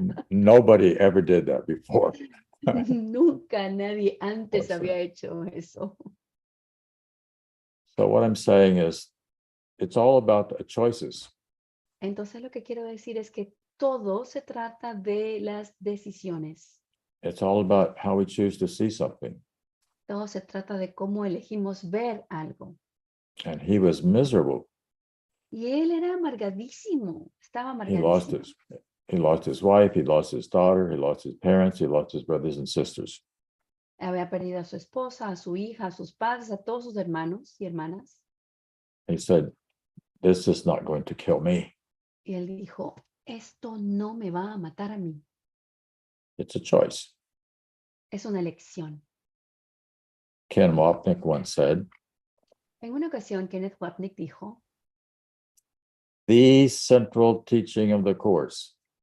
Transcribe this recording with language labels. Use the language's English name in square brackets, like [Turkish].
[English] Nobody ever did that before. [Spanish] Nunca nadie antes [English] Awesome. [Spanish] había hecho eso. [English] So what I'm saying is, it's all about the choices. [Spanish] Entonces lo que quiero decir es que todo se trata de las decisiones. [English] It's all about how we choose to see something. [Spanish] Todo se trata de cómo elegimos ver algo. [English] And he was miserable. [Spanish] Y él era amargadísimo, estaba [English] He lost [Spanish] amargadísimo. [English] he lost his wife, he lost his daughter, he lost his parents, he lost his brothers and sisters. [Spanish] Había perdido a su esposa, a su hija, a sus padres, a todos sus hermanos y hermanas. [English] He said, this is not going to kill me. [Spanish] Y él dijo, esto no me va a matar a mí. [English] It's a choice. [Spanish] Es una elección. [English] Ken Wapnick once said, [Spanish] En una ocasión, Kenneth Wapnick dijo, [English] the central teaching of the course